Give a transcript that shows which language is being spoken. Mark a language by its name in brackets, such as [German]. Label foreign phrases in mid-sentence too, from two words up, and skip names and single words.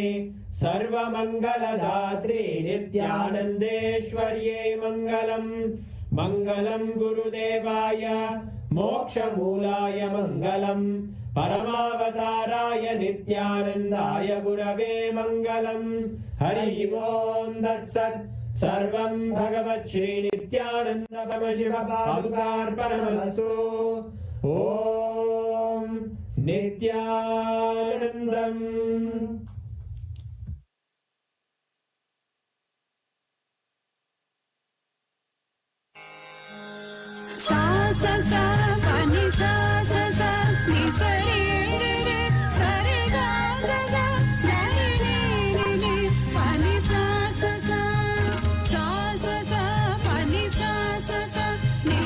[Sanskrit] सर्वमङ्गलदात्रे नित्यानन्देश्वर्यै मङ्गलम् मङ्गलम् गुरुदेवाय मोक्षमूलाय मङ्गलम् परमावताराय नित्यानन्दाय गुरवे मङ्गलम् हरि ओम् तत्सत् सर्वम् भगवत् श्रीनित्यानन्द परमशिव पादुकार्पणमस्तु ॐ नित्यानन्दम् सा सा सा pani sa sa sa ni sa re re re sa re ga ga ga ga re re re re pani sa sa sa sa sa sa pani sa sa sa ni